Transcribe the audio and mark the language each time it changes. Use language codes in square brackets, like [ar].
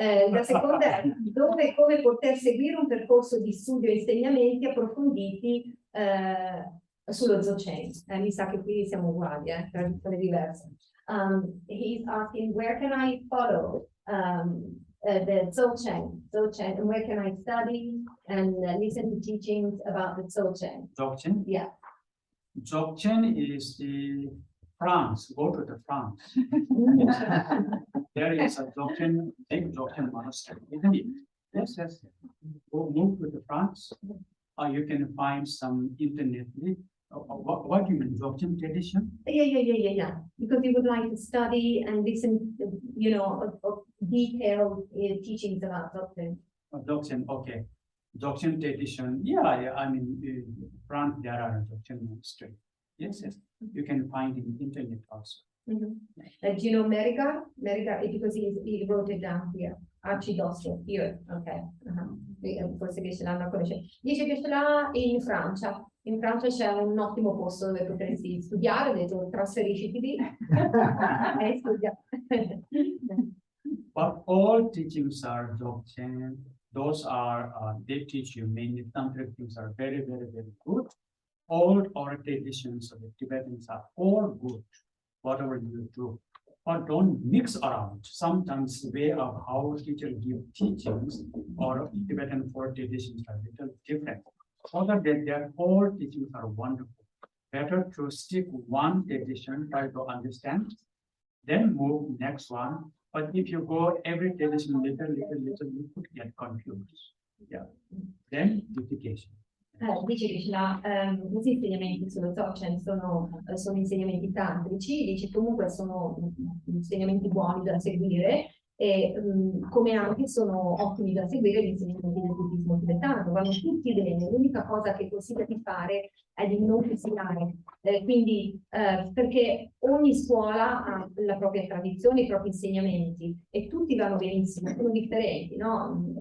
[it] La seconda è dove e come poter seguire un percorso di studio e insegnamenti approfonditi sullo Dzogchen. Mi sa che qui siamo uguali, tradizioni diverse. [en] He's asking, where can I follow the Dzogchen, and where can I study and listen to teachings about the Dzogchen? Dzogchen? Yeah. Dzogchen is the France. Go to the France. There is a Dzogchen, big Dzogchen monastery, isn't it? Yes. Go move to the France. You can find some internet. What do you mean, Dzogchen tradition? Yeah. Because you would like to study and listen, of detailed teachings about Dzogchen. Dzogchen, okay. Dzogchen tradition, yeah. I mean, France, there are Dzogchen monastery. Yes, yes. You can find in internet also. Do you know Meriga? Meriga, because he wrote it down here. Arcidosso, here, ok. [it] Forse che ce l'hanno a conoscere. Dice che ce l'ha in Francia. In Francia c'è un ottimo posto dove potresti studiare, ho detto trasferisciti lì e studia. [en] But all teachings are doctrine. Those are, they teach you mainly tantric things are very, very, very good. All oral traditions of the Tibetans are all good, whatever you do. But don't mix around. Sometimes the way of how teachers give teachings or Tibetan oral traditions are a little different. Other than that, all teachings are wonderful. Better to stick one tradition, try to understand, then move next one. But if you go every tradition little, you could get confused. Yeah. Then duplication. [it] Dice che ce l'ha, questi insegnamenti sullo Dzogchen sono insegnamenti tantrici, dice comunque sono insegnamenti buoni da seguire e come anche sono ottimi da seguire gli insegnamenti del buddismo tibetano, vanno tutti bene, l'unica cosa che consiglia di fare è di non fusilare, quindi perché ogni scuola ha la propria tradizione, i propri insegnamenti e tutti vanno benissimo, sono differenti, no?